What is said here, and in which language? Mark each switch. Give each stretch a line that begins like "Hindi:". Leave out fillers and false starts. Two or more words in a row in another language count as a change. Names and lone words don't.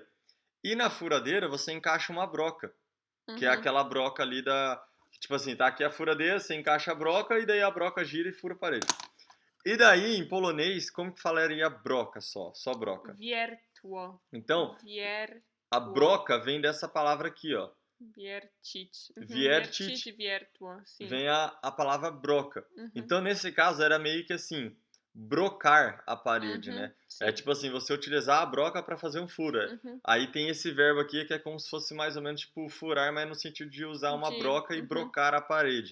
Portuguese: E na furadeira você encaixa uma broca, que é aquela broca ali tipo assim, tá aqui a furadeira, você encaixa a broca e daí a broca gira e fura a parede. E daí, em polonês, como que falaria broca só broca? Wiertło. Então, a broca vem dessa palavra aqui, ó. Wiercić. Wiercić, wiertło, sim. vem a palavra broca. Uhum. Então, nesse caso, era meio que assim, brocar a parede, né? Sim. É tipo assim, você utilizar a broca para fazer um furo. Uhum. Aí tem esse verbo aqui que é como se fosse mais ou menos tipo furar, mas no sentido de usar uma broca e brocar a parede.